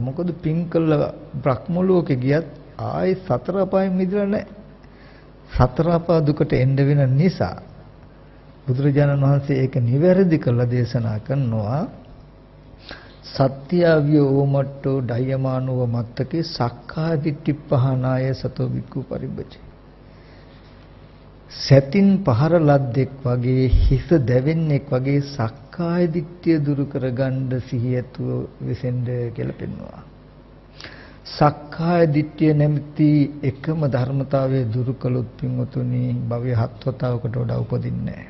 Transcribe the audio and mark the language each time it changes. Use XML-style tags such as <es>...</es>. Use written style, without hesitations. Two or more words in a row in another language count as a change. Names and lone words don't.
<si>මොකද පින් කළ බ්‍රහ්ම ලෝකෙ ගියත් ආයේ සතර අපායෙන් මිදලා නැහැ. සතර අපා දුකට එන්න වෙන නිසා බුදුරජාණන් වහන්සේ ඒක නිවැරදි කළ දේශනා කරනවා.</si> <pi>සත්‍යාවිය ඕමට්ටෝ ඩයමානෝ මත්තකේ සක්කාය දිට්ඨි පහනාය සතෝ වික්ඛු පරිබ්බජේ.</pi> <si>සැතින් පහර ලද්දෙක් වගේ හිස දැවෙන්නෙක් වගේ සක්කාය දිට්ඨිය දුරු කරගන්න සිහියතුව විසෙන්ද කියලා පෙන්වනවා. සක්කාය දිට්ඨිය නැමැති එකම ධර්මතාවය දුරු කළොත් පින්වතුනි භවයේ 7 වතාවකට වඩා උපදින්නේ නැහැ.</si>